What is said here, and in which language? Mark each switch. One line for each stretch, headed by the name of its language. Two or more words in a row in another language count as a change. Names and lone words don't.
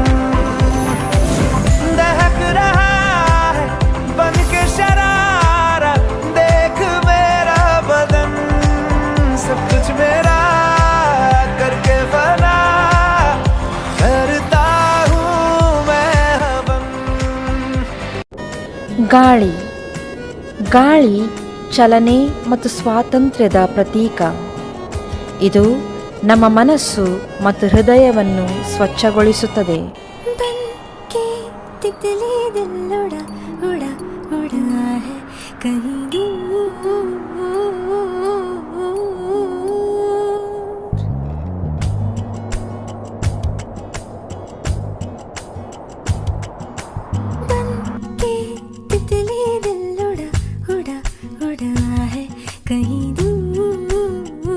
Hindi: दहक रहा है बन के शरारा, देख मेरा बदन, सब कुछ मेरा करके फना करता हूँ मैं हवन.
Kannada: ಗಾಳಿ. ಗಾಳಿ ಚಲನೆ ಮತ್ತು ಸ್ವಾತಂತ್ರ್ಯದ ಪ್ರತೀಕ. ಇದು ನಮ್ಮ ಮನಸ್ಸು ಮತ್ತು ಹೃದಯವನ್ನು ಸ್ವಚ್ಛಗೊಳಿಸುತ್ತದೆ.
Hindi: बनके तितली दिल उड़ा उड़ा उड़ा है कहीं दूर. बनके तितली दिल उड़ा उड़ा उड़ा है कहीं दूर.